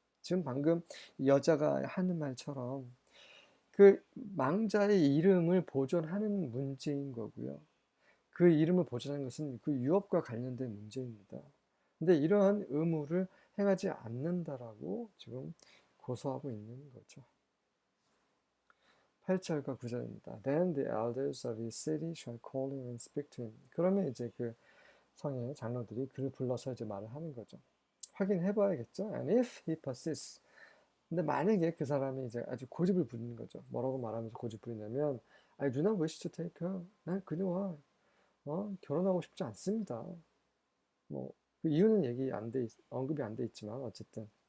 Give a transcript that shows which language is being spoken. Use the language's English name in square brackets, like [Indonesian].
[Korean] 지금 방금 이 여자가 하는 말처럼 그 망자의 이름을 보존하는 문제인 거고요. 그 이름을 보존하는 것은 그 유업과 관련된 문제입니다. 근데 이러한 의무를 행하지 않는다라고 지금 고소하고 있는 거죠. 8절과 9절입니다. [English] Then the elders of his city shall call him and speak to him. [Korean] 그러면 이제 그 성의 장로들이 그를 불러서 이제 말을 하는 거죠. 확인해 봐야겠죠. [English] And if he persists. [Korean] 근데 만약에 그 사람이 이제 아주 고집을 부리는 거죠. 뭐라고 말하면서 고집 부리냐면 [English] I do not wish to take her. [Korean] 난 그녀와 결혼하고 싶지 않습니다. 뭐, 그 이유는 언급이 안 돼 있지만, 어쨌든.